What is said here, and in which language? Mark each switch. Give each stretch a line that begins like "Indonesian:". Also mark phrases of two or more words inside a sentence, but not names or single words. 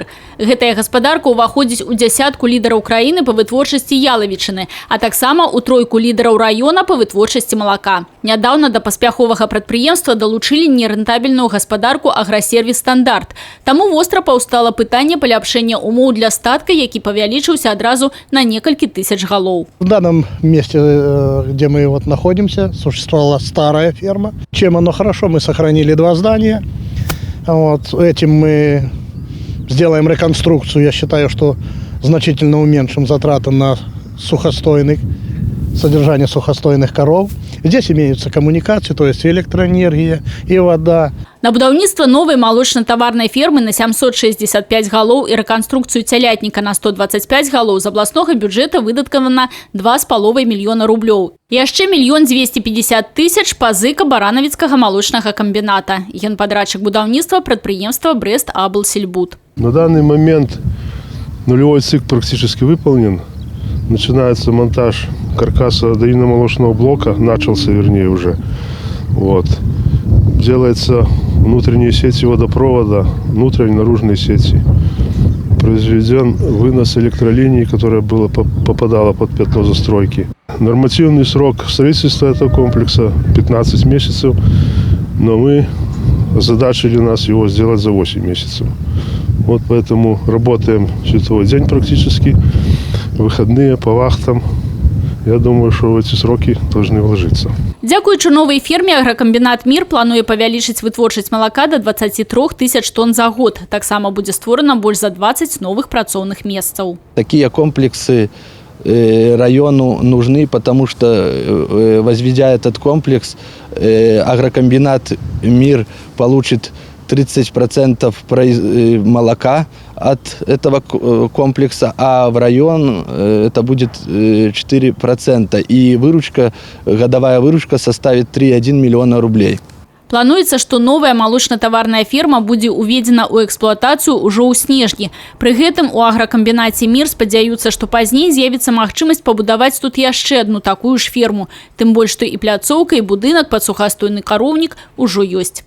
Belarusian: Гэтая гаспадарка ўваходзіць у дзясятку лідараў краіны па вытворчасці ялавічыны, а таксама ў тройку лідараў раёна па вытворчасці малака. Нядаўна да паспяховага прадпрыемства далучылі нерэнтабельную гаспадарку «Аграсервіс Стандарт». Таму востра паўстала пытанне паляпшэння умоў для статка, які павялічыўся адразу на некалькі тысяч галоў.
Russian: В данном месте, где мы находимся, существовала старая ферма. Чем оно хорошо, мы сохранили 2 здания. Вот. Этим мы сделаем реконструкцию. Я считаю, что значительно уменьшим затраты на содержание сухостойных коров. Здесь имеются коммуникации, то есть электроэнергия и вода.
Belarusian: На будаўніцтва новой малочна-таварнай фермы на 765 галоў і рэканструкцыю цялятніка на 125 галоў з абласнога бюджэта выдаткавана 2,5 мільёна рублёў. І яшчэ 1 250 000 пазыка баранавіцкага малочнага камбіната. Генпадрадчык будаўніцтва прадпрыемства Брест-Аблсельбуд.
Russian: На данный момент нулевой цикл практически выполнен. Начинается монтаж каркаса доильно-молочного блока, начался вернее уже. Вот. Делается внутренние сети водопровода, внутренние и наружные сети. Произведен вынос электролинии, которая попадала под пятно застройки. Нормативный срок строительства этого комплекса 15 месяцев, но мы озадачили нас его сделать за 8 месяцев. Вот поэтому работаем световой день практически, выходные по вахтам. Я думаю, что в эти сроки должны вложиться.
Belarusian: Дзякуючы новай ферме агракамбінат «Мір» плануе павялічыць вытворчасць малака до 23 000 тонн за год. Таксама будзе створана больш за 20 новых працоўных месцаў.
Russian: Такие комплексы району нужны, потому что, возведя этот комплекс, агрокомбинат «Мир» получит 30% молока от этого комплекса, а в район это будет 4%. И годовая выручка составит 3,1 миллиона рублей.
Belarusian: Плануецца, што новая малочна-таварная ферма будзе уведзена ў эксплуатацыю ўжо ў снежні. Пры гэтым у агракамбінаце «Мір» спадзяюцца, што пазней з'явіцца магчымасць пабудаваць тут яшчэ одну такую ж ферму. Тым больш, што і пляцоўка, і будынак пад сухастойны кароўнік ужо ёсць.